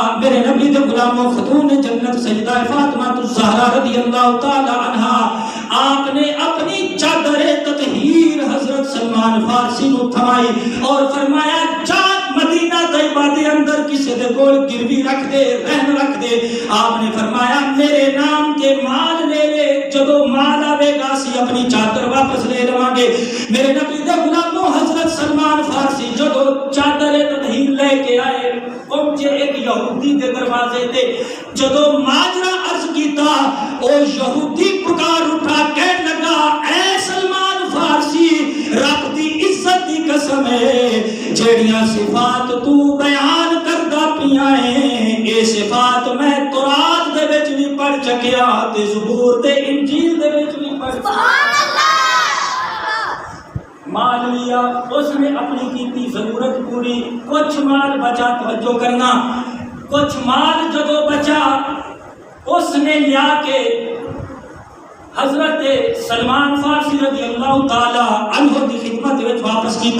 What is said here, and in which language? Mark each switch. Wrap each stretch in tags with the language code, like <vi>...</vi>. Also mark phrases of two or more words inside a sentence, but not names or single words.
<pa>میرے نبی دے غلاموں</pa> <ur>خاتون جنت سیدہ فاطمہ الزہرا رضی اللہ تعالی عنہا آپ نے اپنی چادر تطہیر حضرت سلمان فارسی کو تھمائی اور فرمایا</ur> <pa>جا مدینہ طیبہ دے اندر کسی دے کول گروی رکھ دے, رہن رکھ دے.</pa> <ur>آپ نے فرمایا میرے نام کے مال لے لے,</ur> <pa>جدو مال آوے گا سی اپنی چادر واپس لے لواں گے. میرے نبی دے غلاموں حضرت سلمان فارسی جدو چادر تطہیر لے کے آئے پہنچے ایک یہودی دے دروازے تے جدو ماجرا عرض کیتا او یہودی پکار اٹھا کہنے لگا اے سلمان فارسی رب دی عزت دی قسم ہے جیڑیاں صفات تو بیان کردا پیاں اے صفات میں تورات دے وچ بھی پڑھ چکیا تے زبور تے انجیل دے وچ بھی پڑھ چکیا مال لیا اس نے اپنی کیتی ضرورت پوری کچھ مال بچا توجہ کرنا کچھ مال جدو بچا اس نے لیا کے حضرت سلمان فارسی رضی اللہ تعالی عنہ کی خدمت وچ واپس کیتا</pa>